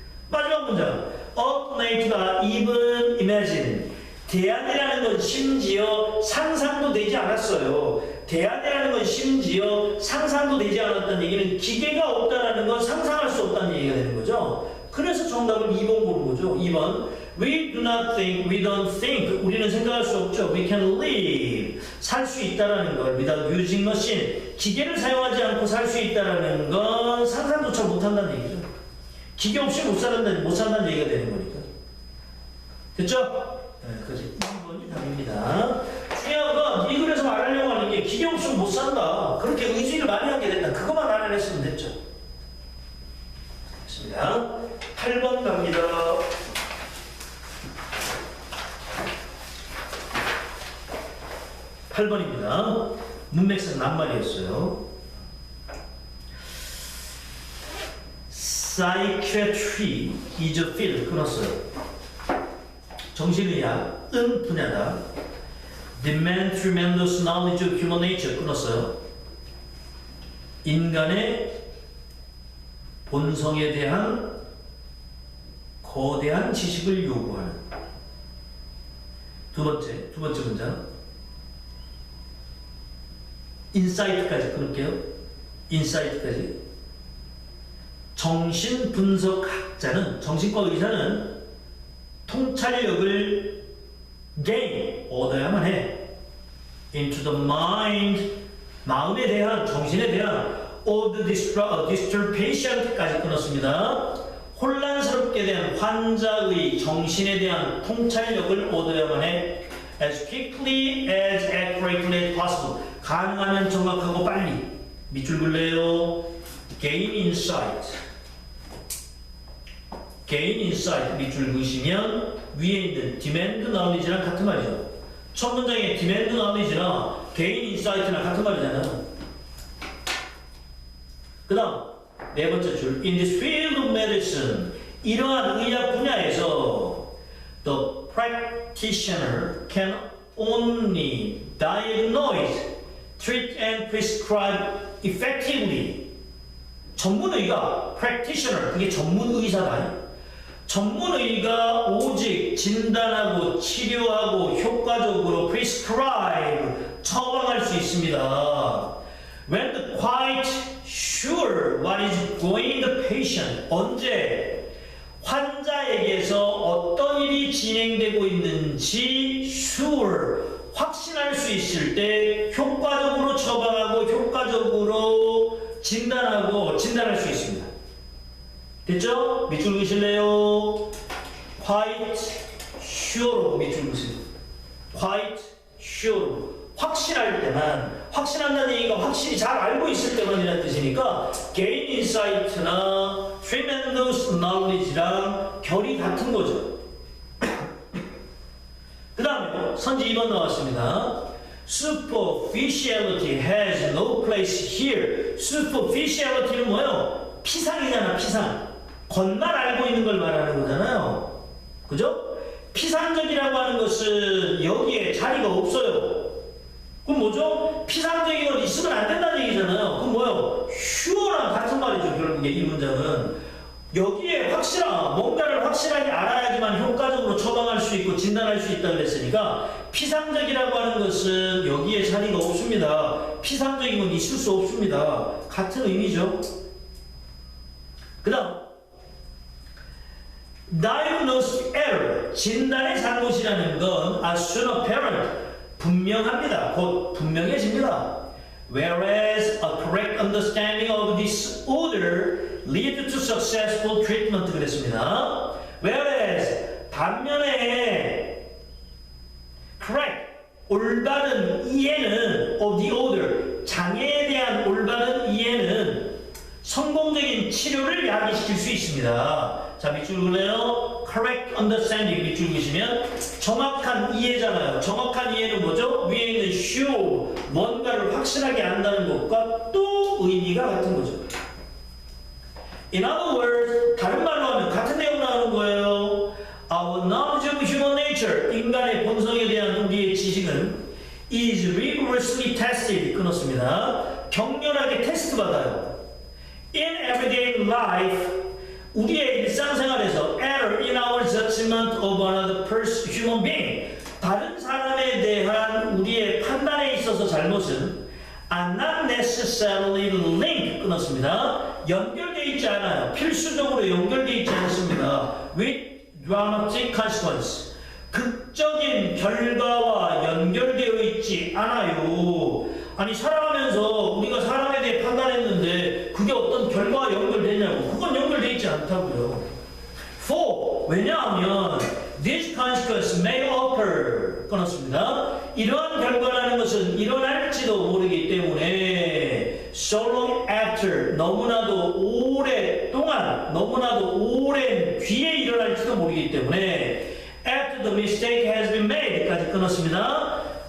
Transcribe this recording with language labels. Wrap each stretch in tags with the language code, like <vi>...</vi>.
<ko>마지막 문장.</ko> <en>Alternative가 even imagine.</en> <ko>대안이라는 건 심지어 상상도 되지 않았어요. 대안이라는 건 심지어 상상도 되지 않았다는 얘기는 기계가 없다라는 건 상상할 수 없다는 얘기가 되는 거죠. 그래서 정답은 2번 고른 거죠. 2번.</ko> <en>We do not think, we don't think.</en> <ko>우리는 생각할 수 없죠.</ko> <en>We can live.</en> <ko>살 수 있다라는 걸</ko> <en>without using machine.</en> <ko>기계를 사용하지 않고 살 수 있다라는 건 상상조차 못한다는 얘기죠. 기계 없이 못 산다는 얘기가 되는 거니까. 됐죠? 네, 그래서 2번이 답입니다. 중요한 건 이 글에서 말하려고 하는 게 기계 없으면 못 산다. 그렇게 의지를 많이 하게 된다. 그것만 알아냈으면 됐죠. 됐습니다. 8번 갑니다. 8번입니다. 문맥상 낱말이었어요.</ko> <en>Psychiatry is a field.</en> <ko>끊었어요. 정신의학은 분야다.</ko> <en>Demand tremendous knowledge of human nature.</en> <ko>끊었어요. 인간의 본성에 대한 거대한 지식을 요구하는. 두 번째 문장. 인사이트까지 끊을게요. 인사이트까지. 정신분석학자는, 정신과 의사는 통찰력을</ko> <en>gain,</en> <ko>얻어야만 해.</ko> <en>into the mind,</en> <ko>마음에 대한, 정신에 대한</ko> <en>of the disturbed patient까지</en> <ko>끊었습니다. 혼란스럽게 대한 환자의 정신에 대한 통찰력을 얻어야만 해.</ko> <en>as quickly as accurately as possible.</en> <ko>가능하면 정확하고 빨리. 밑줄 긋래요.</ko> <en>gain insight. gain insight</en> <ko>밑줄 그으시면 위에 있는</ko> <en>demand knowledge</en> <ko>랑 같은 말이죠. 첫 문장에</ko> <en>demand knowledge</en> <ko>나</ko> <en>gain insight</en> <ko>나 같은 말이잖아요. 그 다음 네 번째 줄.</ko> <en>in this field of medicine.</en> <ko>이러한 의학 분야에서</ko> <en>the practitioner can only diagnose, treat and prescribe effectively.</en> <ko>전문의가 practitioner, 그게 전문의사다. 전문의가 오직 진단하고 치료하고 효과적으로 prescribe, 처방할 수 있습니다.</ko> <en>When the quite sure what is going the patient.</en> <ko>언제 환자에게서 어떤 일이 진행되고 있는지 sure, 확신할 수 있을 때 효과적으로 처방하고 효과적으로 진단할 수 있습니다. 됐죠? 밑줄 그으실래요?</ko> <en>quite sure</en> <ko>로 밑줄 그으세요.</ko> <en>quite sure.</en> <ko>확신할 때만, 확신한다는 얘기가 확실히 잘 알고 있을 때만이라는 뜻이니까</ko> <en>gain insight</en> <ko>나</ko> <en>tremendous knowledge</en> <ko>랑 결이 같은 거죠. 그 다음에 선지 2번 나왔습니다.</ko> <en>Superficiality has no place here.</en> <ko>Superficiality는 뭐예요? 피상이잖아, 피상. 겉만 알고 있는 걸 말하는 거잖아요. 그죠? 피상적이라고 하는 것은 여기에 자리가 없어요. 그럼 뭐죠? 피상적인 건 있으면 안 된다는 얘기잖아요. 그럼 뭐예요? 슈어랑 같은 말이죠. 결국에 이 문장은 여기에 뭔가를 확실하게 알아야지만 효과적으로 처방할 수 있고 진단할 수 있다 그랬으니까 피상적이라고 하는 것은 여기에 자리가 없습니다. 피상적인 건 있을 수 없습니다. 같은 의미죠. 그 다음</ko> <en>diagnostic error,</en> <ko>진단의 잘못이라는 건</ko> <en>as soon apparent,</en> <ko>분명합니다. 곧 분명해집니다.</ko> <en>Whereas a correct understanding of disorder leads to successful treatment</en> <ko>그랬습니다. Whereas 반면에 correct, 올바른 이해는</ko> <en>of the order,</en> <ko>장애에 대한 올바른 이해는 성공적인 치료를 야기시킬 수 있습니다. 자, 밑줄 그래요.</ko> <en>correct understanding</en> <ko>밑줄 그시면 정확한 이해잖아요. 정확한 이해는 뭐죠? 위에 있는 sure, 뭔가를 확실하게 안다는 것과 또 의미가 같은 거죠.</ko> <en>In other words,</en> <ko>다른 말로 하면 같은 내용 나오는 거예요.</ko> <en>Our knowledge of human nature,</en> <ko>인간의 본성에 대한 우리의 지식은</ko> <en>is rigorously tested,</en> <ko>끊었습니다. 격렬하게 테스트 받아요.</ko> <en>In everyday life,</en> <ko>우리의 일상생활에서</ko> <en>error in our judgment of another person, human being,</en> <ko>다른 사람에 대한 우리의 판단에 있어서 잘못은</ko> <en>are not necessarily linked,</en> <ko>끊었습니다. 연결되어 있지 않아요. 필수적으로 연결되어 있지 않습니다.</ko> <en>with dramatic consequence,</en> <ko>극적인 결과와 연결되어 있지 않아요. 아니, 살아가면서 우리가 사람에 대해 판단했는데 그게 어떤 결과와 연결되냐고. 그건 연결되어 있지 않다고요.</ko> <en>For,</en> <ko>왜냐하면</ko> <en>this consequence may occur,</en> <ko>끊었습니다. 이러한 결과라는 것은 일어날지도 모르기 때문에</ko> <en>so long after,</en> <ko>너무나도 오랫동안, 너무나도 오랜 뒤에 일어날지도 모르기 때문에</ko> <en>after the mistake has been made</en> <ko>까지 끊었습니다.</ko>